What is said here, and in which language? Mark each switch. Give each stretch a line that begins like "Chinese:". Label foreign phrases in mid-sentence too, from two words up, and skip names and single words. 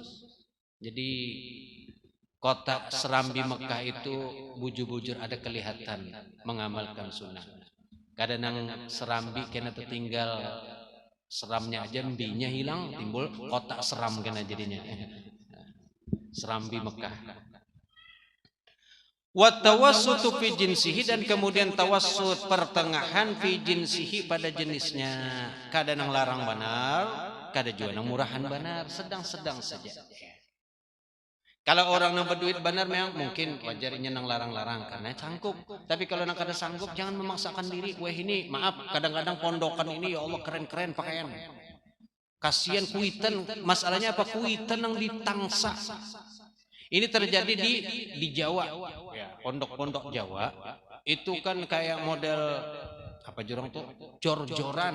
Indonesian: Jadi kota Serambi Mekah itu bujur-bujur ada kelihatan mengamalkan sunnah. Kadang Serambi kena tertinggal seramnya aja, mbinya hilang, timbul kota seram kena jadinya. Serambi Mekah.
Arabic: وتوسط في جنسه,
Indonesian: dan kemudian tawassut pertengahan
Arabic: في جنسه
Indonesian: pada jenisnya. Kadang larang benar, kadang juga murahan benar, sedang-sedang saja. Kalau orang yang berduit benar memang mungkin wajarnya nang larang-larang karena sanggup. Tapi kalau nang kada sanggup jangan memaksakan diri. Wah ini maaf, kadang-kadang pondokan ini ya Allah keren-keren pakaian.
Banjar: Kasihan kuitan, masalahnya apa, kuitan yang ditangsa.
Indonesian: Ini terjadi di Jawa, ya, pondok-pondok Jawa itu kan kayak model apa jorong tuh, jor-joran.